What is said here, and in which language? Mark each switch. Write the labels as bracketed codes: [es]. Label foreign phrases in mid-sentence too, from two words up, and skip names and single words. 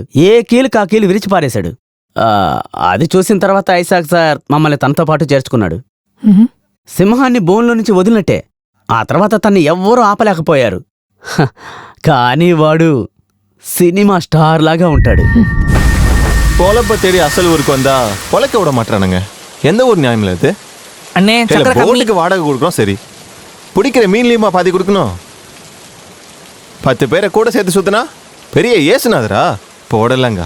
[te] ఏ కీలు కా కీలు విరిచి పారేశాడు. అది చూసిన తర్వాత ఐసాక్ సార్ మమ్మల్ని తనతో పాటు చేర్చుకున్నాడు. సింహాన్ని బోన్లో నుంచి వదిలినట్టే. ఆ తర్వాత తన్ని ఎవ్వరూ ఆపలేకపోయారు. కానీ వాడు సినిమా స్టార్ లాగా ఉంటాడు. [ta] பொழப்ப தேடி அசல் ஊருக்கு வந்தா பொழைக்க விட மாட்டானுங்க. எந்த ஒரு நியாயம் இல்லை இது. அண்ணே போட்டுக்கு வாடகை கொடுக்குறோம், சரி. பிடிக்கிற மீன்லையுமா பாதி கொடுக்கணும்? 10 பேரை கூட சேர்த்து சுத்தினா பெரிய ஏசுனாதரா போடலங்க.